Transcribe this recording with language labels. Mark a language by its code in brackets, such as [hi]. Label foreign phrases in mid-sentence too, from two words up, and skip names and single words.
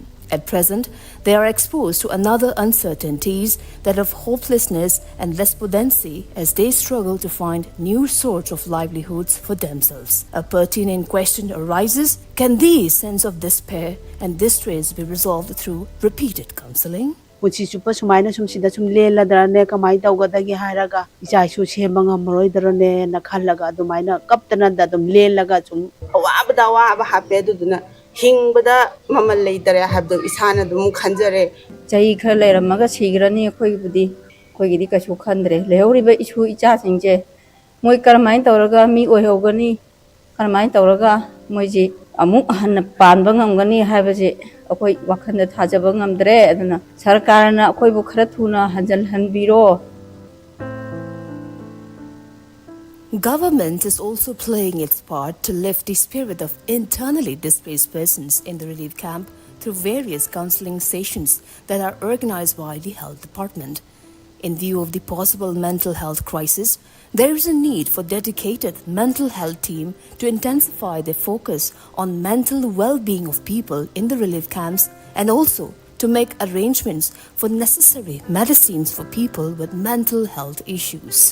[en] At present, they are exposed to another uncertainties, that of hopelessness and despondency, as they struggle to find new sorts of livelihoods for themselves. A pertinent question arises: can these sense of despair and distress be resolved through repeated counseling? [mni] Puchi chupa sumaina sumsida sum lela darane kamai tawgadagi haraga icha su chemba ngamroi darane na khallaga adumaina kaptana da dum lelaga sum awabda wa happe duduna hingbada mamal leitare habdo isana dum khanjare chai khar leiramaga sigrani khoigidi kachu khandre lehoriba isu icha singje moi karmai tawraga mi oihogani karmai tawraga moiji amuk han panba ngamgani habaje akoi wakhanda thajaba ngamdre aduna sarkarna akoi bu khara thuna hanjal hanbiro. [en] Government is also playing its part to lift the spirit of internally displaced persons in the relief camp through various counseling sessions that are organized by the health department. In view of the possible mental health crisis, there is a need for dedicated mental health team to intensify their focus on mental well-being of people in the relief camps and also to make arrangements for necessary medicines for people with mental health issues.